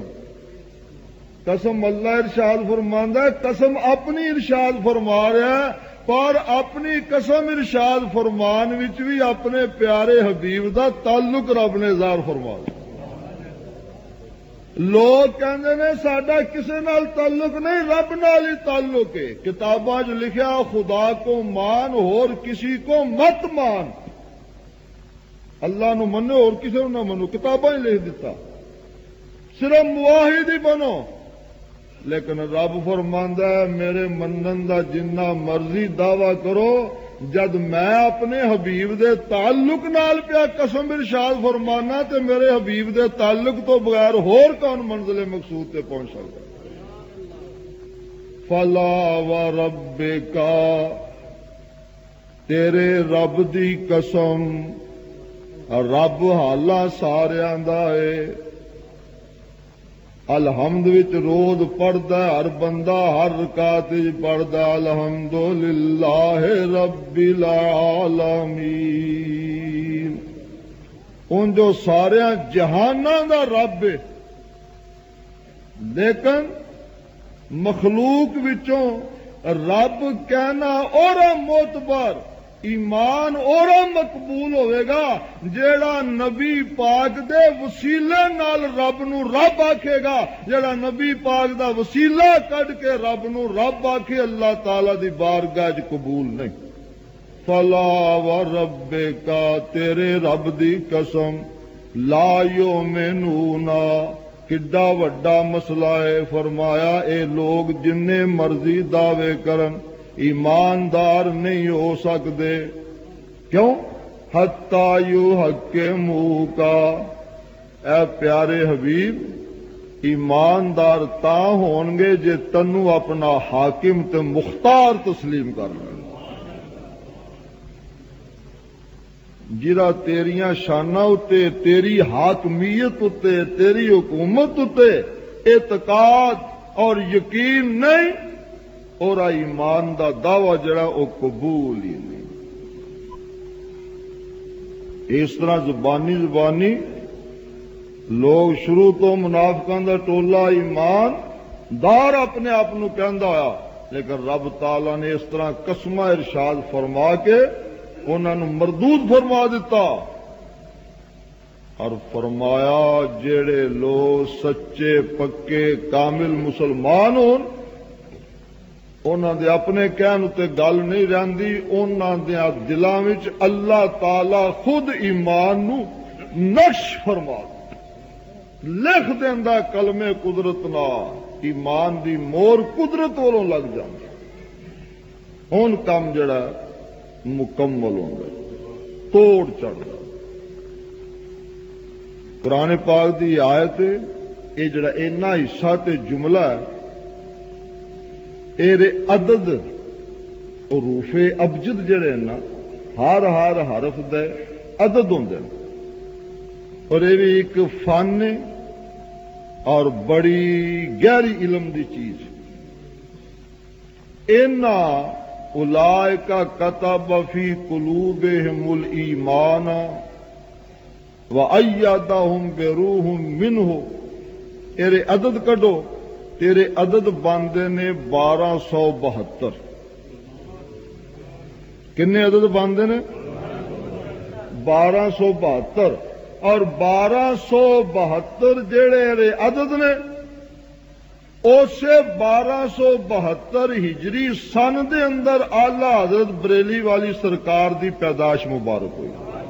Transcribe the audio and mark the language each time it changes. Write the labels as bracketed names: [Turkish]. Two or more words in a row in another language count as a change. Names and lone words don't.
[Punjabi] قسم اللہ ارشاد فرماندا ہے، قسم اپنی ارشاد فرما رہا ہے، پر اپنی قسم ارشاد فرمان وچ بھی اپنے پیارے حبیب دا تعلق رب نے ظاہر فرمایا۔ لوگ کہندے نے ساڈا کسے نال تعلق نہیں، رب نال ہی تعلق ہے، کتاباں وچ لکھیا خدا کو مان [Urdu] اور کسی کو مت مان، [Punjabi] اللہ نو منو اور کسی نو نہ منو، کتاباں ہی لکھ دیتا، صرف موحد ہی بنو، لیکن رب فرماندا ہے میرے منن دا جنہ مرضی دعویٰ کرو، جد میں اپنے حبیب دے تعلق نال پیا قسم ارشاد فرمانا تے میرے حبیب دے تعلق تو بغیر ہور کون منزل مقصود تے پہنچ سکتا؟ [Arabic] فلا وربک، [Punjabi] تیرے رب دی قسم، رب حالاں ساریاں دا ہے، الحمد وچ روز پڑھدا ہر بندہ، ہر رکعت وچ پڑھدا [Arabic] الحمدللہ رب العالمین، [Punjabi] ان جو سارے جہاناں دا رب ہے، لیکن مخلوق وچوں رب کہنا اور معتبر ایمان اور مقبول ہوئے گا جیڑا نبی پاک دے وسیلے نال رب نو رب آکھے گا، جیڑا نبی پاک دا وسیلہ کڈ کے رب نو رب آکھے اللہ تعالی دی بارگاہ وچ قبول نہیں۔ [Arabic] فلا وربک [Punjabi] تیرے رب دی قسم [Arabic] لا یؤمنون [Punjabi] کڈا وڈا مسئلہ ہے. فرمایا اے لوگ جننے مرضی دعوے کرن ایماندار نہیں ہو سکتے. کیوں؟ [Arabic] حتی یحکموک [Punjabi] اے پیارے حبیب ایماندار تا ہون گے جے تنو اپنا حاکم تے مختار تسلیم کر لیں. جرا تیریاں شانہ اتے تیری حاکمیت اتے تیری حکومت اتے اعتقاد اور یقین نہیں اور ایمان دا دعوی جڑا او قبول ہی نہیں. اس طرح زبانی لوگ شروع تو منافقاں دا ٹولا ایمان دار اپنے آپ نو کہندا ہویا لیکن رب تعالی نے اس طرح قسمہ ارشاد فرما کے انہاں نو مردود فرما دیتا اور فرمایا جڑے لوگ سچے پکے کامل مسلمان ہون انہاں دے اپنے کہن تے گل نہیں رہندی انہاں دے دلاں وچ اللہ تعالی خود ایمان نو نقش فرما لکھ دیندا کلمے قدرت نال ایمان دی مور قدرت والوں لگ جاندی. ہن کم جڑا مکمل ہوندا توڑ چڑھدا. قرآن پاک دی آیت اے جڑا اینا حصہ تے جملہ ہے اے عدد حروف ابجد جڑے نا ہر حرف دے عدد ہوندے [Urdu] اور یہ بھی ایک فن اور بڑی گہری علم [Punjabi] دی چیز. [Arabic] اینا اولئک کتب فی قلوبہم الایمان وَأَيَّدَهُمْ بِرُوحٍ مِّنْهُ. [Punjabi] تیرے عدد کڈو تیرے عدد باندے نے 1272. کنے عدد باندے نے 1272 اور 1272 جڑے عدد نے اسے 1272 ہجری سن دے اندر آلہ حضرت بریلی والی سرکار دی پیدائش مبارک ہوئی.